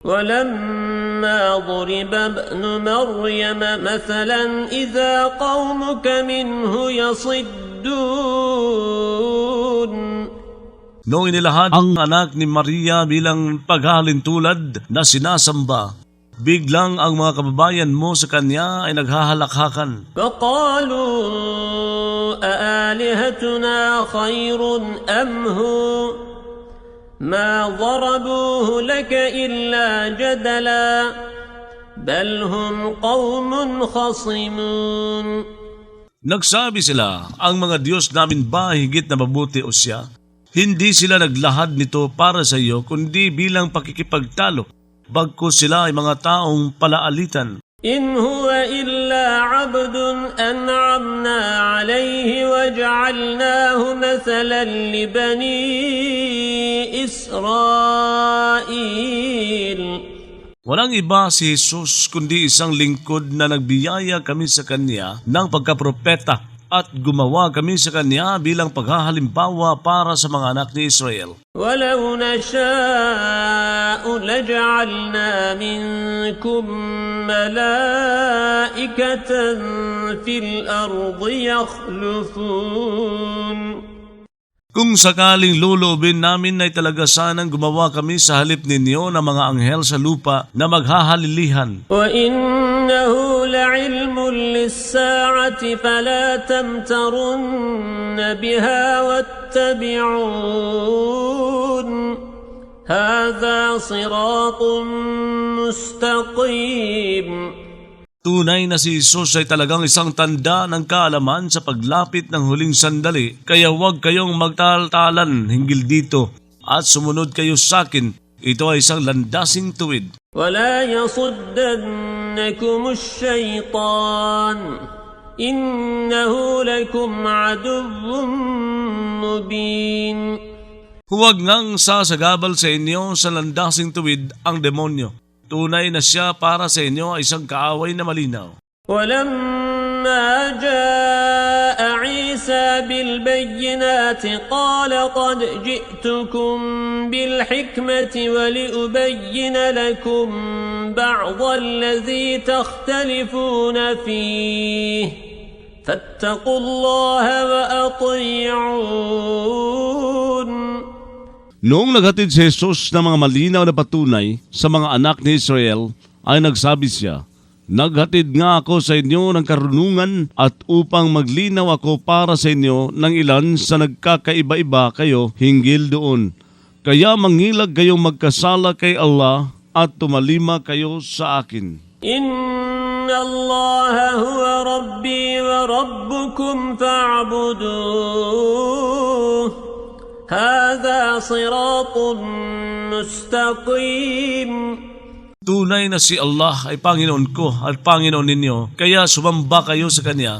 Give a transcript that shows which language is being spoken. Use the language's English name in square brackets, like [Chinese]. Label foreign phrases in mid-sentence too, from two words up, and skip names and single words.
[Arabic] ولما ضرب ابن مريم مثلا إذا قومك منه يصدون. [Filipino] Noong inilahad ang anak ni Maria bilang paghahalintulad na sinasamba, biglang ang mga kababayan mo sa kanya ay naghahalakhakan. [Arabic] فقالوا أآلهتنا خير أم هو ما ضربوه لك إلا جدلا بل هم قوم خصمون. [Filipino] Nagsabi sila, ang mga Diyos namin ba higit na mabuti o siya? Hindi sila naglahad nito para sa iyo, kundi bilang pakikipagtalo, bagkus sila ay mga taong palaalitan. [Arabic] إن هو إلا عبد أنعمنا عليه وجعلناه مثلا لبني إسرائيل. [Filipino] Walang iba si Jesus kundi isang lingkod na nagbiyaya kami sa kanya ng pagkapropeta at gumawa kami sa kanya bilang paghahalimbawa para sa mga anak ni Israel. [Arabic] ولو نشاء لجعلنا منكم ملائكة في الأرض يخلفون. [Filipino] Kung sakaling lulubin namin ay talaga sanang gumawa kami sa halip ninyo ng mga anghel sa lupa na maghahalilihan. [Arabic] وإنه لعلم للساعة فلا تمترن بها واتبعون هذا صراط مستقيم. [Filipino] Tunay na si Jesus ay talagang isang tanda ng kaalaman sa paglapit ng huling sandali, kaya huwag kayong magtaltalan hinggil dito at sumunod kayo sa akin. Ito ay isang landasing tuwid. [Arabic] ولا يصدنكم الشيطان إنه لكم عدو مبين. [Filipino] Huwag ngang sasagabal sa inyo sa landasing tuwid ang demonyo. Tunay na siya para sa inyo ay isang kaaway na malinaw. [Arabic] ولما جاء عيسى بالبينات قال قد جئتكم بالحكمة ولأبين لكم بعض الذي تختلفون فيه فاتقوا الله وأطيعون. [Filipino] Noong naghatid si Jesus ng mga malinaw na patunay sa mga anak ni Israel, ay nagsabi siya, "Naghatid nga ako sa inyo ng karunungan at upang maglinaw ako para sa inyo ng ilan sa nagkakaiba-iba kayo hinggil doon. Kaya mangilag kayong magkasala kay Allah at tumalima kayo sa akin." [Arabic] إن الله هو ربي وربكم فاعبدوه. هذا صراط مستقيم. [Filipino] Tunay na si Allah ay Panginoon ko at Panginoon ninyo, kaya sumamba kayo sa Kanya.